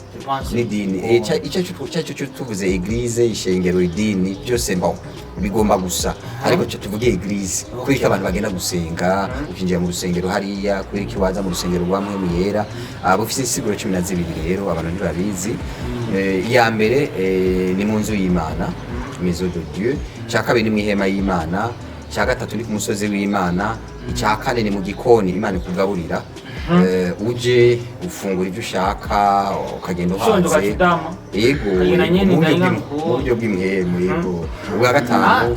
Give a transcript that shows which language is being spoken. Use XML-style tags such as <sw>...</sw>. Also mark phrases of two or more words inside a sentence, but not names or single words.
<rn>icyo tuvuze eglise ishengero idini byose mbaho bigomba gusa ariko cyo tuvuge eglise kuri ko abantu bagenda gusenga ukinjira mu rusengero hariya kuri ko waza mu rusengero rwa Mpwemu Yera bufise insiguro 12 rero abantu ntibabizi iya mbere ni mu nzu y'Imana</rn> <fr>maison de Dieu</fr> <rn>cya kabiri ni mu ihema y'Imana cya gatatu ni ku musozi w'Imana icya kane ni mu gikoni Imana ikugaburira uje ufungura ibyo ushaka ukagenda uhanze yego mu buryo bw'imhemu yego ubwa gatanu</rn>